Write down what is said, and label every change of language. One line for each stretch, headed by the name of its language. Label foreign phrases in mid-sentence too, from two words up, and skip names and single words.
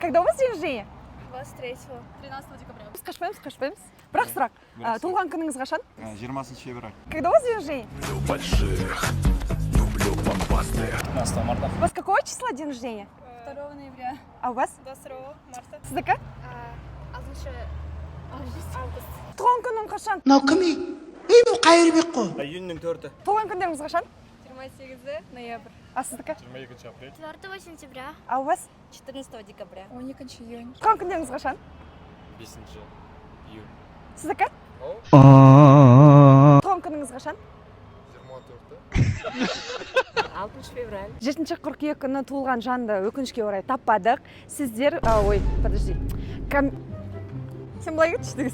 Russian: Когда у вас день рождения? 23-го. 13 декабря.
Kazakh: Қашпаймыз. Бірақ сұрақ. Туылған күніңіз қашан? 20 февраль.
Russian: Когда у вас день рождения? Больших, люблю бомбастых. 15 марта. У вас какого числа день рождения? 2 ноября. А у вас? 22 марта.
Kazakh: Сіздікі? 6 август. Туған күнің қашан? мынау кім ей бұл қайырбек қой Июньнің 4-і. Туған күндеріңіз қашан? 28 ноябрь. А сіздікі? 22 апрель.
Russian: 4 сентября. А у вас? 14 декабря. 12 июня.
Kazakh: Туған күндеріңіз қашан? 5 июнь. Сіздікі? 아 Туған күніңіз қашан? 6 февраль. 7 қыркүйек күні туылған жанды өкінішке орай таппадық. Сіздер, подожди. Сен былай кетші дегіз.